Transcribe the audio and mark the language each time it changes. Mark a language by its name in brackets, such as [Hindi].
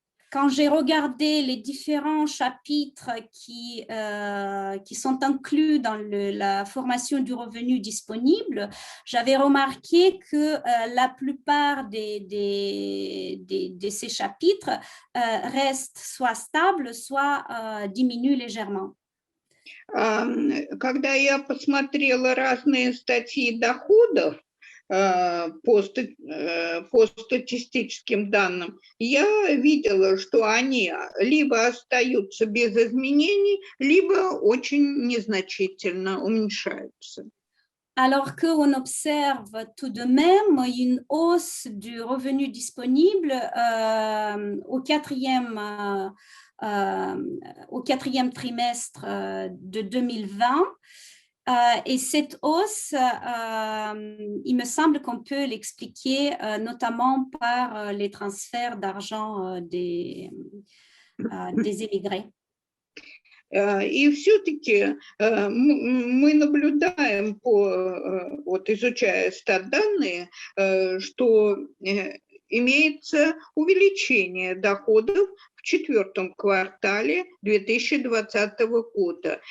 [French] Quand j'ai regardé les différents chapitres qui sont inclus dans la formation du revenu disponible, j'avais remarqué que la plupart de ces chapitres restent soit stables, soit diminuent légèrement. [Russian] Когда я посмотрела разные статьи доходов, по статистическим данным, я видела, что они либо остаются без изменений, либо очень незначительно уменьшаются. [French] Alors qu'on observe tout de même une hausse du revenu disponible au quatrième trimestre de 2020. Et cette hausse, il me semble qu'on peut l'expliquer notamment par les transferts d'argent des émigrés. [Russian] И все-таки мы наблюдаем, вот изучая стат-данные, что имеется увеличение доходов в 4-м квартале 2020 года.